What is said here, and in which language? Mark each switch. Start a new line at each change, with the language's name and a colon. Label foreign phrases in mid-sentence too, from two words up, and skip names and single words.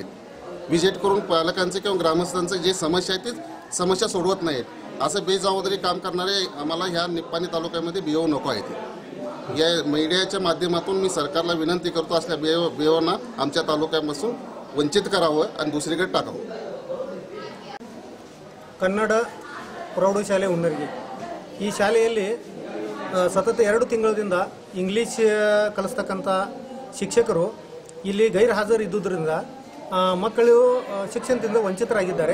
Marathi: विजिट करून पालकांचे किंवा ग्रामस्थांचे जे समस्या आहेत ते समस्या सोडवत नाहीत. असं बेजबाबदारी काम करणारे आम्हाला ह्या निप्पाणी तालुक्यामध्ये BO नको आहेत. या मीडियाच्या माध्यमातून मी सरकारला विनंती करतो, असल्या BOना आमच्या तालुक्यापासून वंचित करावं आणि दुसरीकडे टाकावं.
Kannada: ಕನ್ನಡ ಪ್ರೌಢಶಾಲೆ ಹುನ್ನರ್ಗಿ ಈ ಶಾಲೆಯಲ್ಲಿ ಸತತ 2 ತಿಂಗಳಿಂದ ಇಂಗ್ಲೀಷ್ ಕಲಿಸ್ತಕ್ಕಂಥ ಶಿಕ್ಷಕರು ಇಲ್ಲಿ ಗೈರ್ಹಾಜರು ಇದ್ದುದರಿಂದ ಮಕ್ಕಳು ಶಿಕ್ಷಣದಿಂದ ವಂಚಿತರಾಗಿದ್ದಾರೆ.